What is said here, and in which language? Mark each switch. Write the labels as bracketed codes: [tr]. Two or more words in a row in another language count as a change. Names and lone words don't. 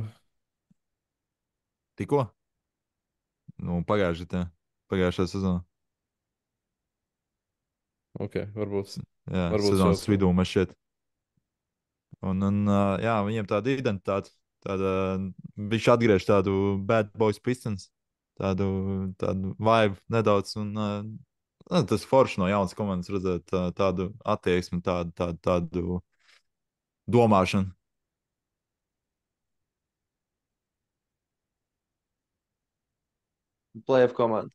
[lv] tikko? Nu, pagājušā sezonā. Ok, varbūt. Jā, Varbūt sezonas šāds. vidū man šķiet. Jā, viņiem tāda identitāte. Viņš atgriež tādu [en] bad boys pistons, [lv] tādu vibe nedaudz. Tas forši no jaunas komandas redzēt tādu attieksmi, tādu domāšanu. [en] Playoff komanda.